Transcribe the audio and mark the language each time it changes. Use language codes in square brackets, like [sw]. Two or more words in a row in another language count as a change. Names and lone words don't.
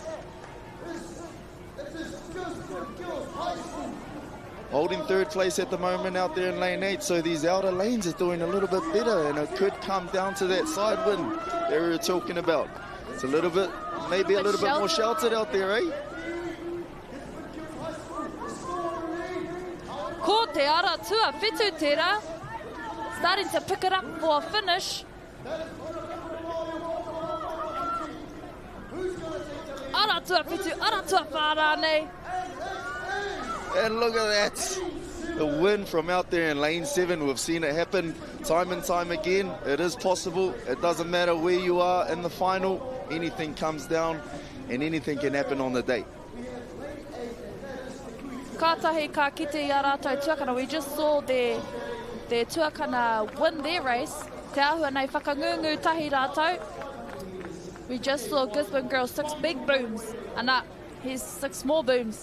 [en] Holding 3rd place at the moment out there in lane 8, so these outer lanes are doing a little bit better, and it could come down to that side wind that we were talking about. It's a little bit, maybe a little bit more sheltered out there, eh? [mi] Ko te ara tua whitu tera, [en] starting to pick it up for a finish. [mi] Ara tua whitu, ara tua whārane. [en] And look at that, the win from out there in lane 7. We've seen it happen time and time again. It is possible. It doesn't matter where you are in the final. Anything comes down and anything can happen on the day. [mi] Kātahi ka kite I a rātou tuakana. [en] We just saw their tuakana win their race. [mi] Te ahua nei whakangungu tahi rātou. [en] We just saw Gisborne Girls 6 big booms. And here's 6 small booms.